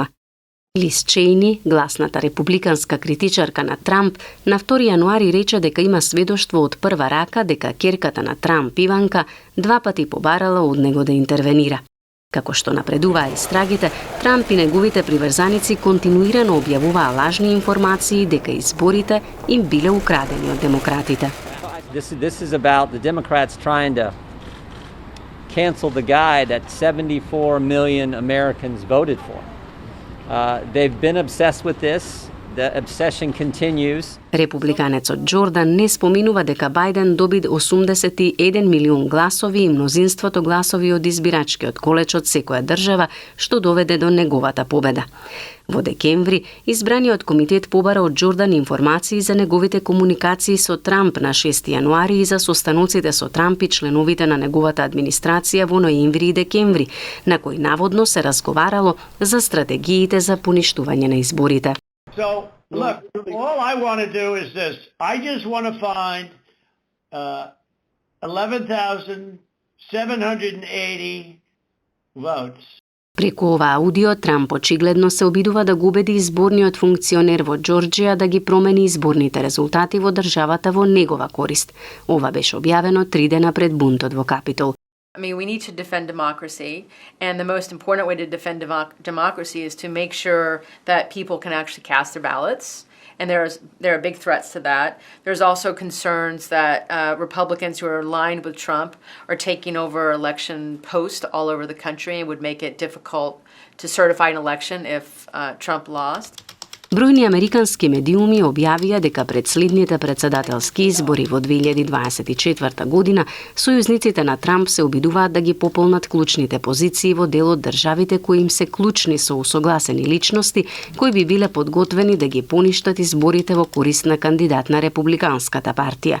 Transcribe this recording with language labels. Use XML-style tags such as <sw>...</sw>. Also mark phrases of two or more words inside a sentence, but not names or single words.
<mk>Лиз Чејни, гласната републиканска критичарка на Трамп, на 2 јануари рече дека има сведоштво од прва рака дека ќерката на Трамп, Иванка, 2 пати побарала од него да интервенира. Како што напредуваа истрагите, Трамп и неговите приврзаници континуирано објавуваа лажни информации дека изборите им биле украдени од демократите.</mk> <en>This is about the Democrats trying to cancel the guy that 74 million Americans voted for. They've been obsessed with this. The obsession continues.</en> <mk>Републиканецот Џордан не споминува дека Бајден доби 81 милион гласови и мнозинството гласови од избирачкиот колеж од секоја држава, што доведе до неговата победа. Во декември, избраниот комитет побара од Џордан информации за неговите комуникации со Трамп на 6 јануари и за состаноците со Трамп и членовите на неговата администрација во ноември и декември, на кои наводно се разговарало за стратегиите за поништување на изборите.</mk> <en>So, look, all I want to do is this. I just want to find 11,780 votes.</en> <mk>Преку ова аудио, Трамп очигледно се обидува да го убеди изборниот функционер во Џорџија да ги промени изборните резултати во државата во негова корист. Ова беше објавено 3 дена пред бунтот во Капитол.</mk> <en>I mean, we need to defend democracy, and the most important way to defend democracy is to make sure that people can actually cast their ballots. And there are big threats to that. There's also concerns that Republicans who are aligned with Trump are taking over election posts all over the country and would make it difficult to certify an election if Trump lost.</en> <mk>Бројни американски медиуми објавија дека пред следните председателски избори во 2024 година сојузниците на Трамп се обидуваат да ги пополнат клучните позиции во дел од државите кои им се клучни со усогласени личности кои би биле подготвени да ги поништат изборите во корист на кандидат на Републиканската партија.</mk>